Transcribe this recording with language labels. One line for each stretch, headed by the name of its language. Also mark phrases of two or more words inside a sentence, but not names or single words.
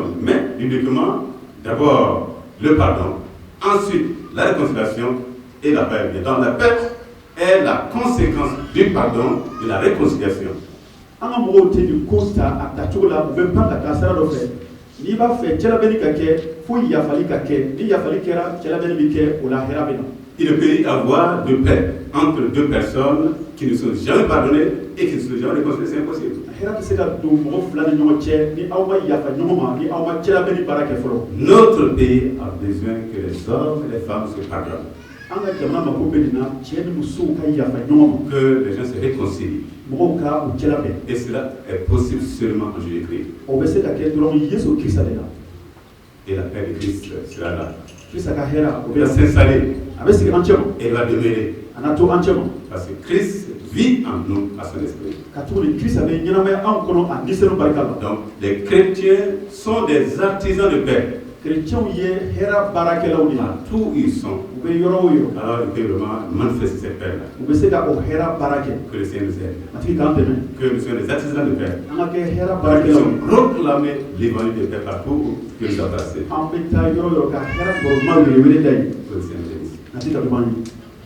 French: Mais uniquement, d'abord le pardon, ensuite la réconciliation et la paix. Et dans la paix est la conséquence du pardon, de la réconciliation.
Bambara: n'i b'a fɛ cɛlabɛnni ka kɛ fo yafali ka kɛ ni yafali kɛra cɛlabɛnni bɛ kɛ o la hɛrɛ bɛ na.
French: Il ne peut y avoir de paix entre deux personnes qui ne sont jamais pardonnées et qui ne sont jamais réconciliées, c'est impossible.
Bambara: Hɛrɛ tɛ se ka don mɔgɔ fila ni ɲɔgɔn cɛ ni aw ma yafa ɲɔgɔn ma ni aw ma cɛlabɛnni baara kɛ fɔlɔ.
French: Notre pays a besoin que les hommes et les femmes se pardonnent.
Bambara: An ka jamana mako bɛ nin na cɛ ni musow ka yafa ɲɔgɔn ma.
French: Que les gens se réconcilient.
Bambara: Mɔgɔw ka u cɛlabɛn.
French: Et cela est possible seulement en Jésus-Christ.
Bambara: O bɛ se ka kɛ dɔrɔn Yesu Kirista de la.
French: Et la paix de Christ sera là.
Bambara: Kirista ka hɛrɛ o
French: Il
Bambara: bɛ
French: va s'installer.
Bambara: a bɛ sigi an cɛ ma.
French: Et il va demeurer.
Bambara: A na to an cɛ ma.
French: Parce que Christ vit en nous à son esprit.
Bambara: Ka tuguni Kirista bɛ ɲɛnamaya anw kɔnɔ a disɛnw barika la.
French: Donc les chrétiens sont des artisans de paix.
Bambara: Chrétiens ye hɛrɛ baarakɛlaw de ye.
French: Partout où ils sont.
Bambara: U bɛ yɔrɔ o yɔrɔ.
French: Alors ils peuvent vraiment manifester cette paix-là.
Bambara: U bɛ se ka o hɛrɛ baara kɛ.
French: Que le Seigneur nous aide.
Bambara: Matigi k'an dɛmɛ.
French: Que nous soyons des artisans de paix.
Bambara: An ka kɛ hɛrɛ
French: Nous
Bambara: baarakɛlaw ye.
French: proclamer l'évangile de paix partout que nous avons passé.
Bambara: An bɛ taa yɔrɔ o yɔrɔ ka hɛrɛ bɔrɔma wele wele da ye.
French: Que le Seigneur nous aide.
Bambara: Matigi ka duman ye.